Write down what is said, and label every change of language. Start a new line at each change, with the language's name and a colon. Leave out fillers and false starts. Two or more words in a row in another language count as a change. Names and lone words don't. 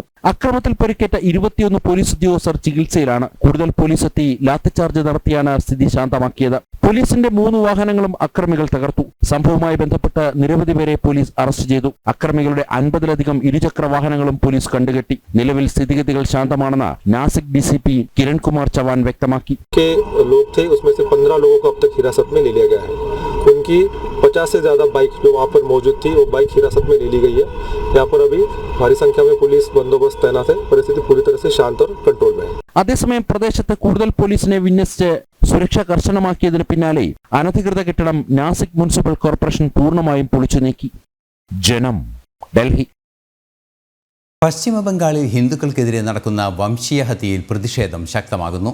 Malayalam: അക്രമത്തിൽ പരിക്കേറ്റ 21 പോലീസ് ഉദ്യോഗസ്ഥർ ചികിത്സയിലാണ്. കൂടുതൽ പോലീസ് എത്തി ലാത്തിചാർജ് നടത്തിയാണ് സ്ഥിതി ശാന്തമാക്കിയത്. പോലീസിന്റെ 3 വാഹനങ്ങളും അക്രമികൾ തകർത്തു. സംഭവവുമായി ബന്ധപ്പെട്ട് നിരവധി പേരെ പോലീസ് അറസ്റ്റ് ചെയ്തു. അക്രമികളുടെ 50-ലധികം ഇരുചക്ര വാഹനങ്ങളും പോലീസ് കണ്ടുകെട്ടി. നിലവിൽ സ്ഥിതിഗതികൾ ശാന്തമാണെന്ന് നാസിക് DCP किरण कुमार चौहान व्यक्तमाकी
Hindi: के लोग थे, उसमें से 15 लोगों को अब तक हिरासत में ले लिया गया है. उनकी 50 से ज्यादा बाइक जो वहाँ पर मौजूद थी वो बाइक हिरासत में ले ली गई है. यहाँ पर अभी भारी संख्या में पुलिस बंदोबस्त तैनात है. परिस्थिति पूरी तरह से शांत और कंट्रोल में है.
Malayalam: അതേസമയം പ്രദേശത്ത് കൂടുതൽ പോലീസിനെ വിന്യസിച്ച് സുരക്ഷ കർശനമാക്കിയതിന് പിന്നാലെ അനധികൃത കെട്ടിടം നാസിക് മുനിസിപ്പൽ കോർപ്പറേഷൻ പൂർണ്ണമായും പൊളിച്ചു നീക്കി. ജനം, ഡൽഹി. പശ്ചിമ ബംഗാളിൽ ഹിന്ദുക്കൾക്കെതിരെ നടക്കുന്ന വംശീയ ഹത്യയിൽ പ്രതിഷേധം ശക്തമാകുന്നു.